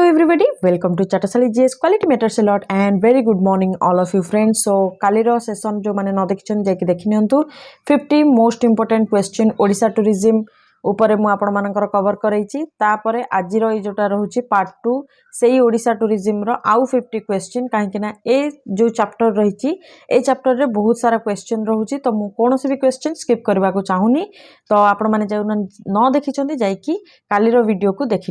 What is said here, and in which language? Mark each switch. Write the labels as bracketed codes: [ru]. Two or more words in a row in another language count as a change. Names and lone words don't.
[en] everybody, welcome to Chatasali GS Quality Matters a lot and very good morning all of you friends. [or] So କାଲିର session ଯୋ ମାନେ ନ ଦେଖିଛନ୍ତି ଯାଇକି ଦେଖି ନିଅନ୍ତୁ 50 [en] most important question [or] ଓଡ଼ିଶା ଟୁରିଜ୍ମ ଉପରେ ମୁଁ ଆପଣ ମାନଙ୍କର କଭର କରିଛି ତାପରେ ଆଜିର ଏ ଯୋଉଟା ରହୁଛି ପାର୍ଟ 2 ସେହି ଓଡ଼ିଶା ଟୁରିଜ୍ମ ର ଆଉ 50 କ୍ୱେଶ୍ଚନ କାହିଁକି ନା ଏ ଯୋ ଚାପ୍ଟର ରହିଛି ଏ ଚାପ୍ଟର ରେ ବହୁତ ସାରା କ୍ୱେଶ୍ଚନ ରହୁଛି ତ ମୁଁ କୌଣସି ବି କ୍ୱେଶ୍ଚନ ସ୍କିପ କରିବାକୁ ଚାହୁଁନି ତ ଆପଣ ମାନେ ଯୋ ନ ଦେଖିଛନ୍ତି ଯାଇକି କାଲିର ଭିଡିଓ କୁ ଦେଖି